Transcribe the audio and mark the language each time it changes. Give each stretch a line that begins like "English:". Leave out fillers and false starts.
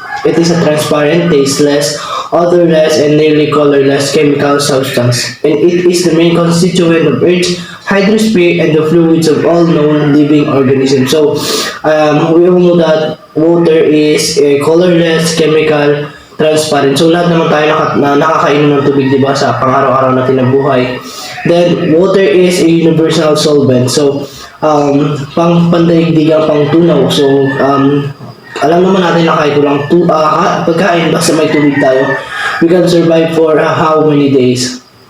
English: It is a transparent, tasteless, odorless, and nearly colorless chemical substance, and it is the main constituent of Earth's hydrosphere and the fluids of all known living organisms. So we all know that water is a colorless, chemical, transparent.
Filipino: So lahat naman tayo nakakainom ng tubig, di ba, sa pang-araw-araw natin ng buhay.
English: Then water is a universal solvent.
Filipino: So pandaigdigang pang tunaw. So alam naman natin na kahit walang pagkain basta may tubig tayo,
English: we can survive for how many days.